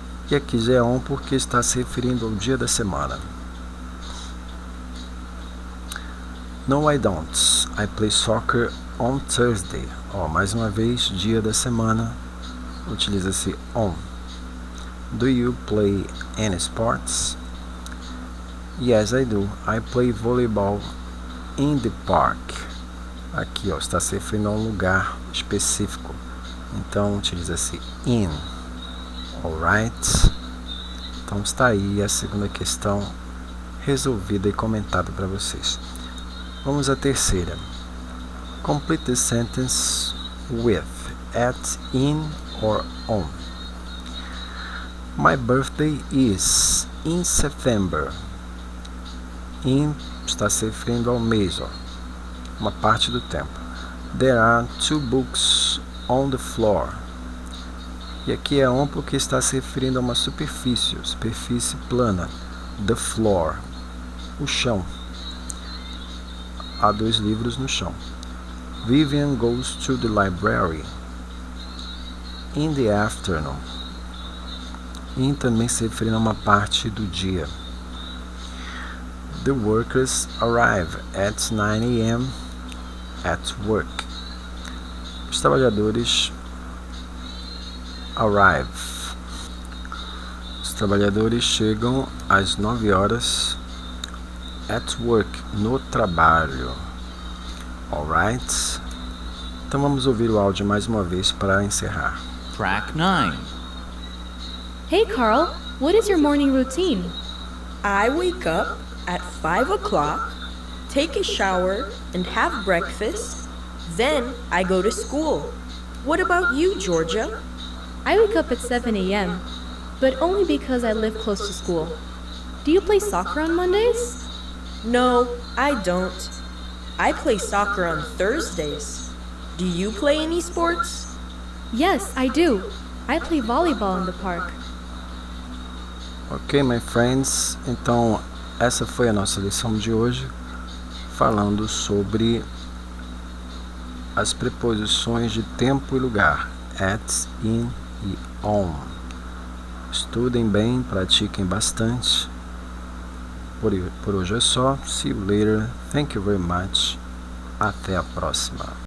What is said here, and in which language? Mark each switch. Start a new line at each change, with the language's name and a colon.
Portuguese: E aqui já é on porque está se referindo ao dia da semana.
English: No, I don't. I play soccer on Thursday.
Portuguese: Mais uma vez, dia da semana, utiliza-se on.
English: Do you play any sports? Yes, I do. I play volleyball in the park.
Portuguese: Aqui, está se referindo a um lugar específico. Então, utiliza-se in.
English: Alright?
Portuguese: Então, está aí a segunda questão resolvida e comentada para vocês. Vamos à terceira.
English: Complete the sentence with at, in, or on. My birthday is in September.
Portuguese: In está se referindo ao mês, uma parte do tempo.
English: There are 2 books on the floor.
Portuguese: E aqui é on porque está se referindo a uma superfície plana.
English: The floor,
Portuguese: o chão. Há 2 livros no chão.
English: Vivian goes to the library in the afternoon.
Portuguese: In também se referindo a uma parte do dia.
English: The workers arrive at 9 a.m. at work.
Portuguese: Os trabalhadores arrive. Os trabalhadores chegam às 9 horas
English: at work,
Portuguese: no trabalho.
English: Alright?
Portuguese: Então vamos ouvir o áudio mais uma vez para encerrar.
English: Track 9. Hey Carl, what is your morning routine? I wake up at 5 o'clock, take a shower, and have breakfast. Then I go to school. What about you, Georgia? I wake up at 7 a.m., but only because I live close to school. Do you play soccer on Mondays? No, I don't. I play soccer on Thursdays. Do you play any sports? Yes, I do. I play volleyball in the park. Ok, my friends.
Portuguese: Então, essa foi a nossa lição de hoje, falando sobre as preposições de tempo e lugar, at, in e on. Estudem bem, pratiquem bastante. Por hoje é só.
English: See you later. Thank you very much.
Portuguese: Até a próxima.